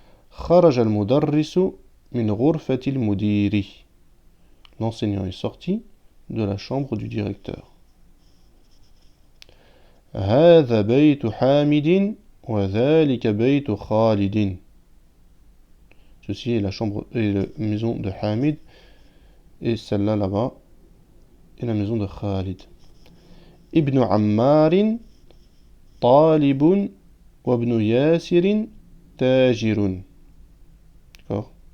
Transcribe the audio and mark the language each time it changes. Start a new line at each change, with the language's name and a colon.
Arabic: خرج المدرس من غرفة المدير.
French: L'enseignant est sorti de la chambre du directeur.
Arabic: هذا بيت حامد وذلك بيت خالد.
French: Ceci est la chambre et la maison de Hamid, et celle-là là-bas est la maison de Khalid.
Arabic: Ibn Ammar talibun wa ibn Yasir tajirun.
French: D'accord.